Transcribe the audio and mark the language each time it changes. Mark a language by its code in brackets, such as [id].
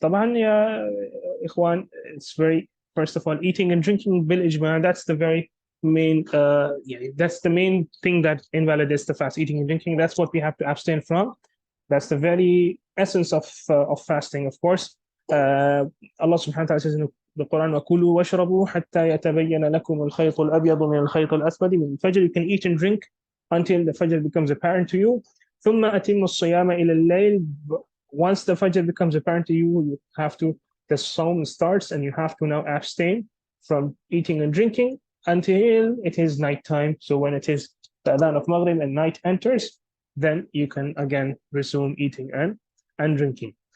[ar] طبعا يا إخوان, [en] it's very, first of all, eating and drinking bil ijma, that's the very main that's the main thing that invalidates the fast. Eating and drinking, that's what we have to abstain from. That's the very essence of fasting, of course. Allah subhanahu wa ta'ala says in the Quran, [ar] وَكُلُوا وَاشْرَبُوا حَتَّى يَتَبَيَّنَ لَكُمُ الْخَيْطُ الْأَبْيَضُ مِنَ الْخَيْطِ الْأَسْوَدِ مِنَ الْفَجْرِ. [en] You can eat and drink until the Fajr becomes apparent to you. [ar] ثُمَّ أَتِمُّ الصِّيَامَ إِلَى اللَّيْلِ. [en] Once the Fajr becomes apparent to you, you have to, the Sawm starts, and you have to now abstain from eating and drinking until it is nighttime. So when it is the Adhan of Maghrib and night enters, then you can again resume eating and drinking.